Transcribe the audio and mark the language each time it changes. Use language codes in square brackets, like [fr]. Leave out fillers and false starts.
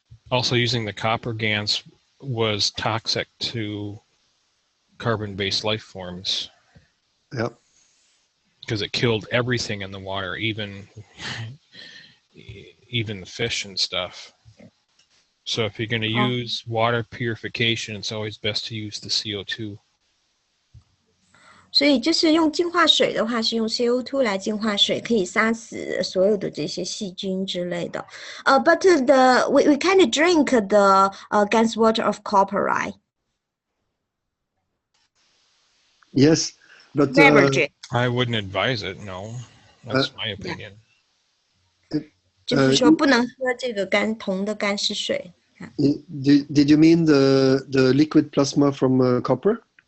[en] Also using the copper GANs was toxic to carbon-based life forms. Yep. Because it killed everything in the water, even the fish and stuff. So if you're going to use water purification, it's always best to use the CO2. [zh] 所以就是用净化水的话，是用 CO2 来净化水，可以杀死所有的这些细菌之类的。 [en] But we kind of drink the GANS water of copper, right? Yes, but I wouldn't advise it. No, that's my opinion. [zh] 就是说不能喝这个铜的干湿水。 [en] Did you mean the liquid plasma from copper?